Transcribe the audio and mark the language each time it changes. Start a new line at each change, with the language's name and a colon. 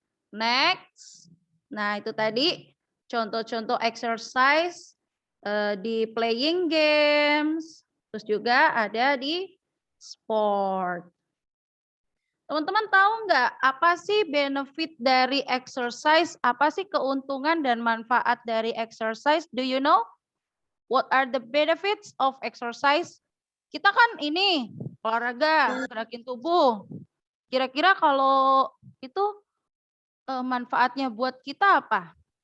Indonesian: Next. Nah, itu tadi contoh-contoh exercise di playing games, terus juga ada di sport. Teman-teman tahu nggak apa sih benefit dari exercise? Apa sih keuntungan dan manfaat dari exercise?
English: Do you know? What are the benefits of exercise?
Indonesian: Kita kan ini olahraga, gerakin tubuh. Kira-kira kalau itu manfaatnya buat kita apa?